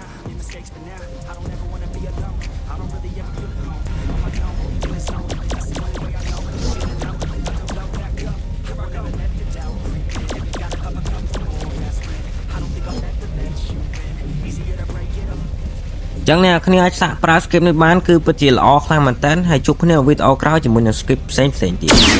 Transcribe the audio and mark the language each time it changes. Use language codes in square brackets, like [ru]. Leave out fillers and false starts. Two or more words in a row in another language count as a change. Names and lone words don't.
[en] I made mistakes, but now I don't ever wanna be alone. I don't really ever feel at home. On my own, feeling slow. That's the only way I know. Feeling low, about to blow back up. Here I go, let the doubt creep in. Gotta up, I come for more. That's when I don't think I'll ever let you in. Easier to break it up. [km] ចឹងអ្នកគ្នាអាចសាកប្រើ script នេះបានគឺពិតជាល្អខ្លាំងមែនតើហើយជួបគ្នានៅវីដេអូក្រោយជាមួយនឹង script ផ្សេងៗទៀត